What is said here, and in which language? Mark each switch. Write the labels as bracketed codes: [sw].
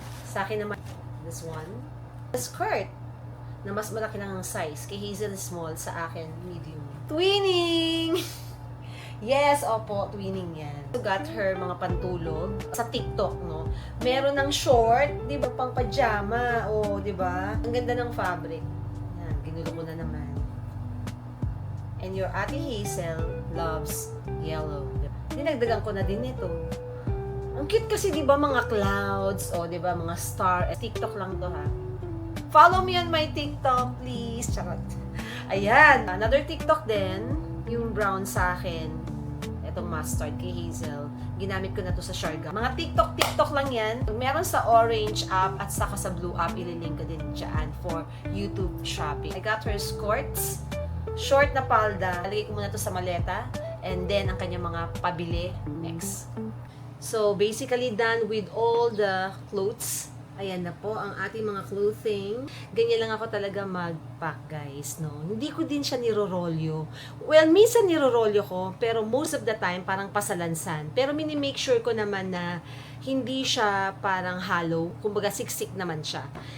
[tl] Sa akin naman, [en] this one. [tl] The skirt, na mas malaki lang ang size. Kay Hazel small, sa akin medium. Twinning! Yes, opo, twinning yan. So, got her mga pantulog sa TikTok, no? Meron ng short, di ba, pang pajama, o, di ba? Ang ganda ng fabric. Yan, ginulo ko na naman. [en] And your Ate Hazel loves yellow. [tl] Dinagdagan ko na din ito. Ang cute kasi, di ba, mga clouds, o, di ba, mga star. TikTok lang to, ha? [en] Follow me on my TikTok, please. [tl] Charot. Ayan, another TikTok din. Yung brown sa akin. Itong mustard kay Hazel. Ginamit ko na to sa Sharga. Mga TikTok lang yan. Meron sa orange app at saka sa blue app. Ililink ko din dyan for YouTube shopping. [en] I got her skirts. [tl] Short na palda. Lagay ko muna to sa maleta. And then, ang kanyang mga pabili. [en] Next. So, basically done with all the clothes. [tl] Ayan na po ang ating mga clothing. Ganyan lang ako talaga mag-pack, guys, no? Hindi ko din siya nirorolyo. Well, minsan nirorolyo ko, pero [en] most of the time, [tl] parang pasalansan. Pero mini-make sure ko naman na hindi siya parang hollow. Kumbaga, siksik naman siya.